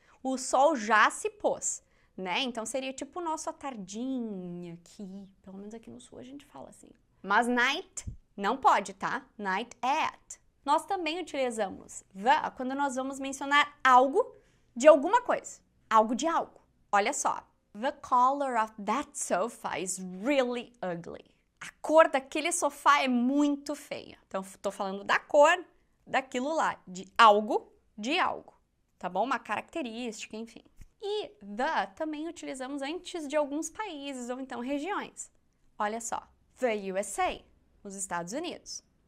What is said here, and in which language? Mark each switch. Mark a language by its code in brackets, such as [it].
[pt] O sol já se pôs, né? Então seria tipo o nosso à tardinha aqui. Pelo menos aqui no sul a gente fala assim. Mas night não pode, tá? Night at. Nós também utilizamos the quando nós vamos mencionar algo de alguma coisa. Algo de algo. Olha só. [en] The color of that sofa is really ugly. [pt] A cor daquele sofá é muito feia. Então, estou falando da cor daquilo lá, de algo, tá bom? Uma característica, enfim. E the também utilizamos antes de alguns países ou então regiões. Olha só, the USA, os Estados Unidos.